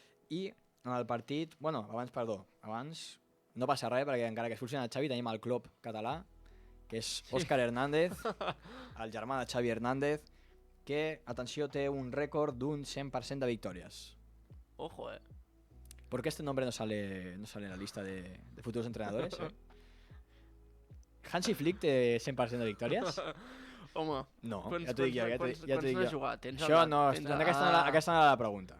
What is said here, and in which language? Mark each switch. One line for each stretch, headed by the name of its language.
Catalan: I en el partit, abans no passa res perquè encara que expulsin el Xavi tenim el club català, que és Óscar Hernández, el germà de Xavi Hernández, que, atenció, té un rècord d'un 100% de victòries.
Spanish: Ojo, ¿Por qué este nombre no sale en la lista de futuros entrenadores?
Catalan: ¿Hansi Flick té 100% de victòries? Home, No, quants ja t'ho dic jo. quants n'has jugat? Això no, aquesta no era la pregunta.